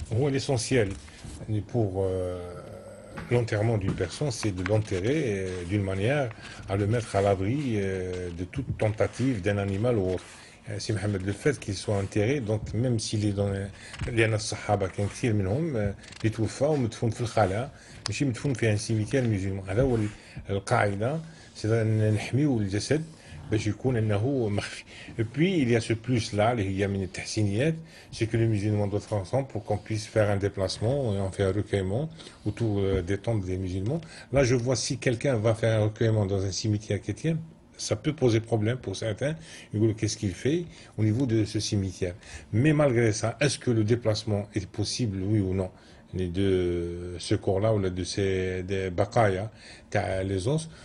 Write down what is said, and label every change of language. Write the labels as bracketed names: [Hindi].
[French] L'essentiel pour l'enterrement d'une personne, c'est de l'enterrer d'une manière à le mettre à l'abri de toute tentative d'un animal ou autre. C'est Mohamed, le fait qu'il soit enterré, donc même s'il est dans [Arabic] لأن الصحابة كان كثير منهم يتوفى ومدفون في الخلاء ماشي مدفون في [French] un cimetière musulman. [Arabic] هذا هو القاعدة، c'est نحميو الجسد باش يكون انه مخفي. [French] Et puis il y a ce plus là [Arabic] اللي هي من التحسينيات، [French] c'est que les musulmans doivent être ensemble pour qu'on puisse faire un déplacement et on fait un recueillement autour des tombes des musulmans. Là je vois si quelqu'un va faire un recueillement dans un cimetière chrétien, ça peut poser problème pour certains. Qu'est-ce qu'il fait au niveau de ce cimetière? Mais malgré ça, est-ce que le déplacement est possible, oui ou non, de ce corps-là ou de ces baqaya, les os?